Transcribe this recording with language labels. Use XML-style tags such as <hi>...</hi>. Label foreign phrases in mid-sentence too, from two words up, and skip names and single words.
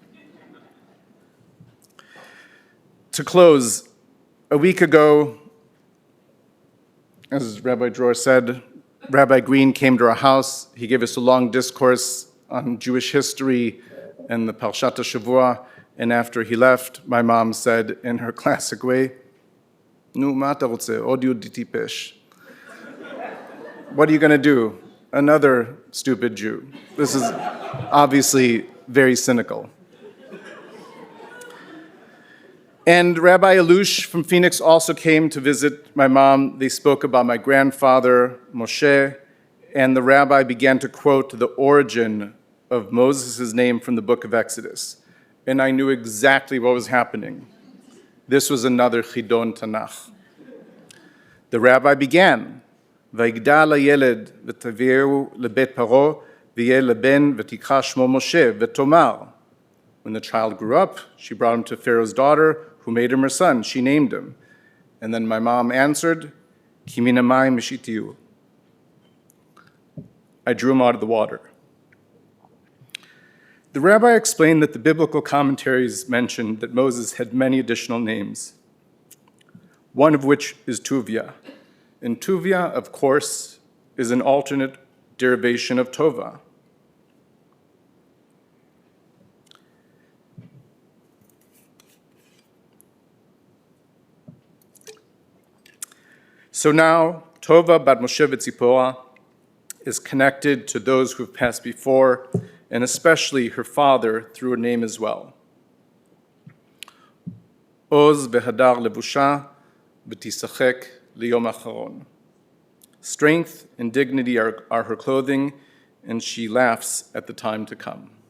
<en>To close, a week ago, as Rabbi Dror said, Rabbi Green came to our house. He gave us a long discourse on Jewish history and the Parshat HaShavua, and after he left, my mom said in her classic way,</en> <he>"נו, מה אתה רוצה, עוד יהודי טיפש."</he> <en>What are you going to do? Another stupid Jew. This is obviously very cynical. And Rabbi Alush from Phoenix also came to visit my mom. They spoke about my grandfather, Moshe, and the rabbi began to quote the origin of Moses' name from the book of Exodus. And I knew exactly what was happening. This was another Chidon Tanakh. The rabbi began,</en> <he>"ויגדל הילד ותביאהו לבת פרעה ויהי לה לבן ותקרא שמו משה ותאמר."</he> <en>When the child grew up, she brought him to Pharaoh's daughter, who made him her son. She named him. And then my mom answered,</en> <he>"כי מן המים משיתהו."</he> <en>I drew him out of the water. The rabbi explained that the biblical commentaries mentioned that Moses had many additional names, one of which is Tuvia. And Tuvia, of course, is an alternate derivation of Tova. So now, Tova bat Moshe v'Tzipora is connected to those who have passed before, and especially her father through a name as well.</en> <he>עוז והדר לבושה ותשחק ליום אחרון.</he> <en>Strength and dignity are her clothing, and she laughs at the time to come.</en>